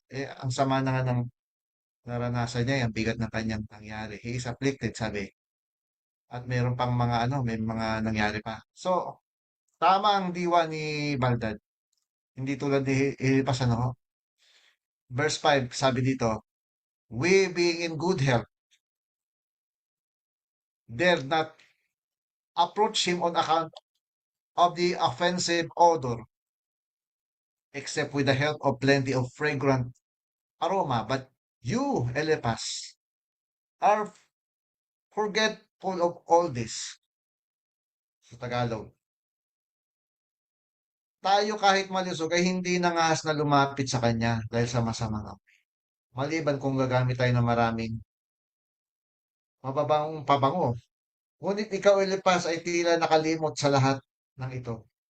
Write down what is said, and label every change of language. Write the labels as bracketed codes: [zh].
[tl] Eh, ang sama na nga ng naranasan niya, ang bigat ng kanyang nangyari. [en] He is afflicted, [tl] sabi. At meron pang mga ano, may mga nangyari pa. So, tama ang diwa ni Baldad. Hindi tulad ni Ilipas, ano. [en] Verse 5, [tl] sabi dito, [en] we being in good health, dare not approach him on account of the offensive odor, except with the help of plenty of fragrant aroma. But you, Elipas, are forgetful of all this. [tl] Sa Tagalog, tayo kahit malusog ay hindi nangahas na lumapit sa kanya dahil sa masamang amoy. Maliban kung gagamit tayo ng maraming mababangong pabango. Ngunit ikaw, Elipas, ay tila nakalimot sa lahat ng ito.